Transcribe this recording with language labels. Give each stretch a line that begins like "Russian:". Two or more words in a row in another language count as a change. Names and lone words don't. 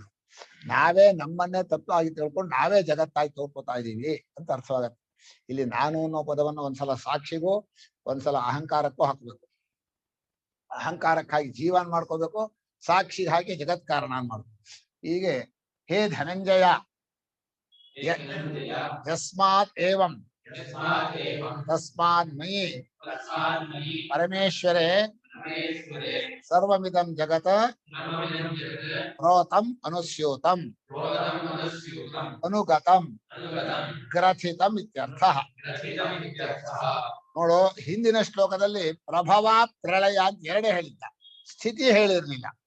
Kannada: ನಾವೇ ನಮ್ಮನ್ನೇ ತಪ್ಪು ಆಗಿ ತಿಳ್ಕೊಂಡು ನಾವೇ ಜಗತ್ತಾಗಿ ತೋರ್ಕೋತಾ ಇದೀವಿ ಅಂತ ಅರ್ಥವಾಗತ್ತೆ. ಇಲ್ಲಿ ನಾನು ಅನ್ನೋ ಪದವನ್ನು ಒಂದ್ಸಲ ಸಾಕ್ಷಿಗೂ ಒಂದ್ಸಲ ಅಹಂಕಾರಕ್ಕೂ ಹಾಕ್ಬೇಕು. ಅಹಂಕಾರಕ್ಕಾಗಿ ಜೀವನ್ ಮಾಡ್ಕೋಬೇಕು, ಸಾಕ್ಷಿಗೆ ಹಾಕಿ ಜಗತ್ ಕಾರಣ ಮಾಡ್ಬೇಕು.
Sanskrit: ಹೀಗೆ ಹೇ ಧನಂಜಯ ಯಸ್ಮಾತ್ ಏವಂ ತಸ್ಮಾತ್ ಮಯಿ ಪರಮೇಶ್ವರೇ ಸರ್ವಮಿದಂ ಜಗತ್ ಪ್ರೋತಂ ಅನುಸ್ಯೂತಂ ಅನುಗತಂ ಗ್ರಥಿತಂ ಇತ್ಯರ್ಥ.
Kannada: ನೋಡು, ಹಿಂದಿನ ಶ್ಲೋಕದಲ್ಲಿ ಪ್ರಭವ ಪ್ರಳಯ ಅಂತ ಎರಡೇ ಹೇಳಿದ್ದ, ಸ್ಥಿತಿ ಹೇಳಿರ್ಲಿಲ್ಲ.